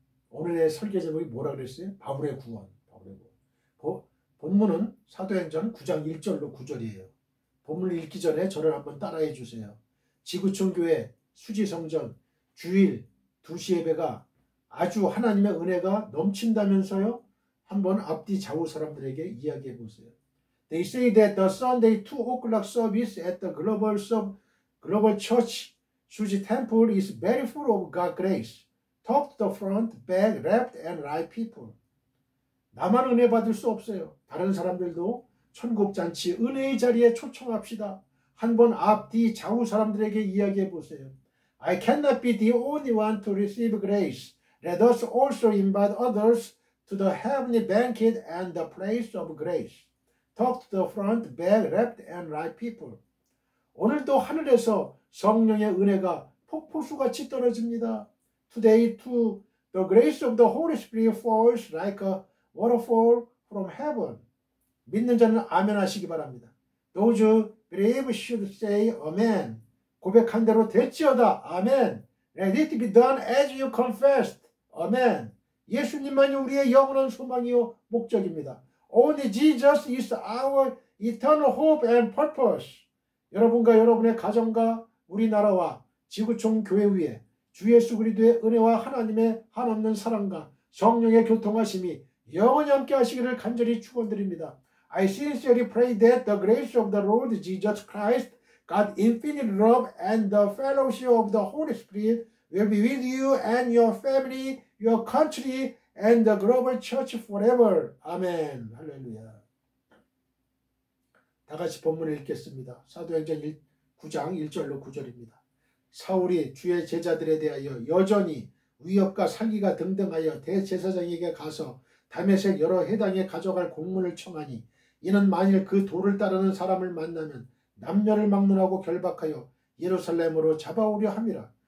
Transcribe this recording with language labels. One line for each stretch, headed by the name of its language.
Korean: 오늘의 설계 제목이 뭐라 그랬어요? 바울의 구원. 본문은 사도행전 9장 1절로 9절이에요. 본문을 읽기 전에 저를 한번 따라해 주세요. 지구촌 교회, 수지성전, 주일, 2시 예배가 아주 하나님의 은혜가 넘친다면서요? 한번 앞뒤 좌우 사람들에게 이야기해 보세요.
English: They say that the Sunday 2 o'clock service at the Global Church Suji Temple is very full of God's grace. Top to the front, back, left, and right people.
Korean: 나만 은혜 받을 수 없어요. 다른 사람들도 천국잔치 은혜의 자리에 초청합시다. 한번 앞뒤 좌우 사람들에게 이야기해 보세요.
English: I cannot be the only one to receive grace. Let us also invite others to the heavenly banquet and the place of grace. Talk to the front, back, left, and right people.
Korean: 오늘도 하늘에서 성령의 은혜가 폭포수같이 떨어집니다.
English: Today too, the grace of the Holy Spirit falls like a waterfall from heaven.
Korean: 믿는 자는 아멘 하시기 바랍니다.
English: Those who believe should say Amen.
Korean: 고백한 대로 될지어다. 아멘.
English: Let it be done as you confessed.
Korean: 아멘. 예수님만이 우리의 영원한 소망이요 목적입니다.
English: Only Jesus is our eternal hope and purpose.
Korean: 여러분과 여러분의 가정과 우리나라와 지구촌 교회 위에 주 예수 그리스도의 은혜와 하나님의 한없는 사랑과 성령의 교통하심이 영원히 함께 하시기를 간절히 축원드립니다.
English: I sincerely pray that the grace of the Lord Jesus Christ, God's infinite love and the fellowship of the Holy Spirit will be with you and your family, your country, and the global church forever.
Korean: 아멘. 할렐루야. 다 같이 본문을 읽겠습니다. 사도행전 9장 1절로 9절입니다. 사울이 주의 제자들에 대하여 여전히 위협과 살기가 등등하여 대제사장에게 가서 다메섹 여러 해당에 가져갈 공문을 청하니 이는 만일 그 도를 따르는 사람을 만나면 남녀를 막론하고 결박하여 예루살렘으로 잡아오려 함이라.